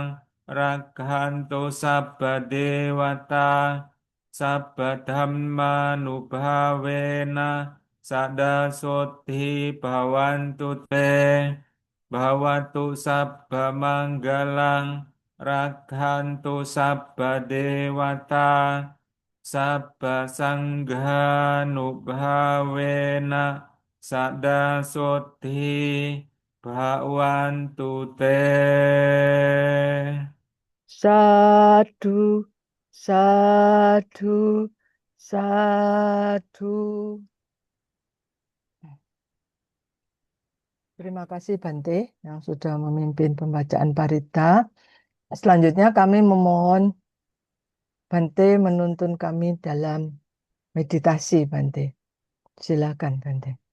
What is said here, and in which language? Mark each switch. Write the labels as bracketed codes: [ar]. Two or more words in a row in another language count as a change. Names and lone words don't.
[pi] Raghanto sabba dewata sabba dhamma nubhavena sada sotti bhavantu te bhavatu sabba manggalang Raghantu sabba dewata sabba sangha nubhavena sada sotti bhavantu te. Sadu, sadu, sadu. [id] Terima kasih Bante yang sudah memimpin pembacaan parita. Selanjutnya kami memohon Bante menuntun kami dalam meditasi Bante. Silakan Bante.